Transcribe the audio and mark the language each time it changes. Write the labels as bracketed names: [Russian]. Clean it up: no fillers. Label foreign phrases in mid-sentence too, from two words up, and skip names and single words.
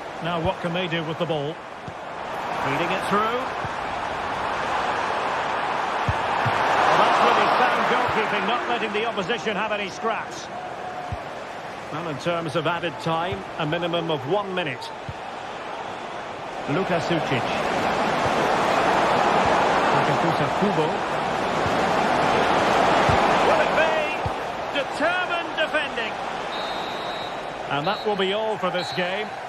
[English] Now what can they do with the ball? Feeding it through. Goalkeeping, not letting the opposition have any scraps. Well, in terms of added time, a minimum of 1 minute. Luka Sucic. Kubo. Will it be? Determined defending. And that will be all for this game.